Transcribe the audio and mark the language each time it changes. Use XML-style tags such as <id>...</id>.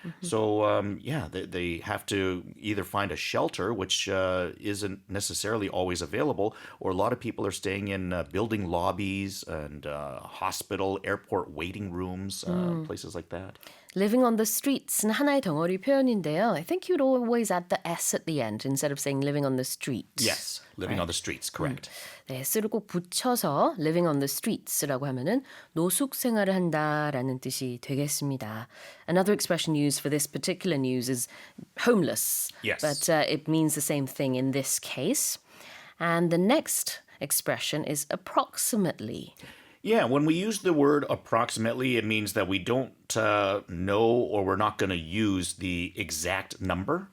<en>So, they have to either find a shelter, which isn't necessarily always available, or a lot of people are staying in building lobbies and hospital, airport waiting rooms, places like that. Living on the streets는</en> <ko>하나의 덩어리 표현인데요.</ko> <en>I think you'd always add the S at the end instead of saying living on the street. Yes, living on the streets, correct.</en> <ko>네, S를 꼭 붙여서</ko> <en>living on the streets</en> <ko>라고 하면은 노숙 생활을 한다라는 뜻이 되겠습니다.</ko> <en>Another expression used for this particular news is homeless. Yes. But it means the same thing in this case. And the next expression is approximately. Yeah, when we use the word approximately, it means that we don't know or we're not going to use the exact number.</en>